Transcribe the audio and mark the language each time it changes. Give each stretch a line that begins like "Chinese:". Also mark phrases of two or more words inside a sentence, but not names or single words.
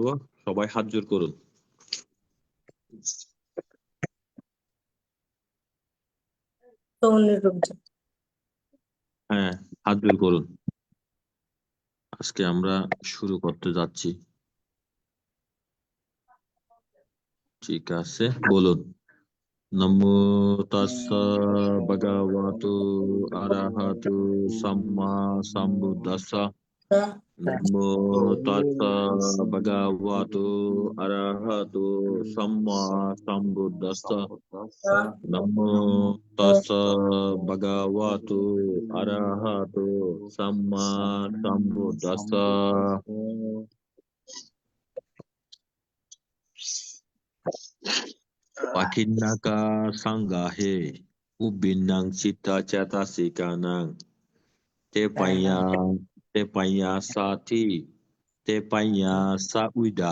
Bangla: সবাই হাত জোড় করুন। হ্যাঁ, হাত জোড় করুন। আজকে আমরা শুরু করতে যাচ্ছি। ঠিক আছে, বলুন।
Pali: নমো তাস্সা ভগবতু আরহাতু সাম্মা সাম্বুদ্দাসা। নমো তাস্সা ভগবতু আরহাতু সাম্মা সাম্বুদ্দাসা। নমো তাস্সা ভগবতু আরহাতু সাম্মা সাম্বুদ্দাসা। Pakinnaka sanggahe ubinang cita cetasikanang te panya sati te panya sauida